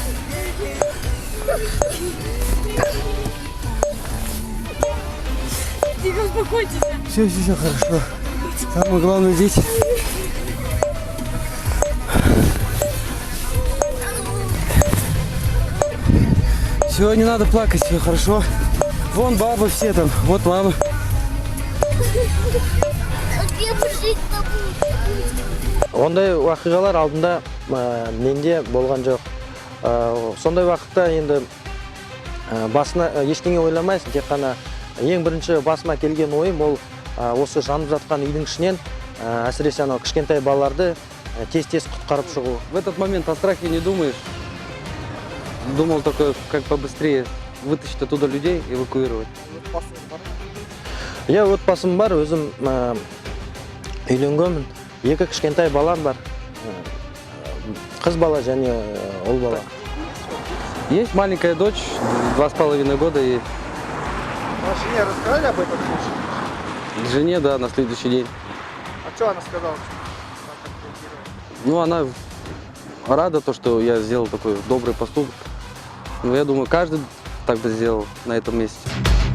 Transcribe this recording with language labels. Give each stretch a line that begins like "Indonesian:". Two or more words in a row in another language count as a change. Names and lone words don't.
Russian: Тихо, успокойтесь. Все хорошо. Самое главное дети. Все, не надо плакать, все хорошо. Вон бабы все там, вот мама.
Kazakh: Ондай уақиғалар алдында менде болған жоқ. Сондай уақытта енді басына ештеңе ойламайсың, тек қана ең бірінші басыма келген ойым ол осы жанып жатқан үйдің ішінен әсіресе анау кішкентай балаларды тез құтқарып шығу.
Russian: В этот момент о страхе не думаешь. Думал только, как побыстрее вытащить оттуда людей, эвакуировать.
Kazakh: Я отбасым бар, өзім үйленгенмін. 2 кішкентай балам бар. Қыз бала және ұл бала.
Russian: Есть маленькая дочь, 2,5 года, и Вашей жене рассказали об этом случае? жене, да, на следующий день. А что она сказала? Ну, она рада, то, что я сделал такой добрый поступок. Но я думаю, каждый так бы сделал на этом месте.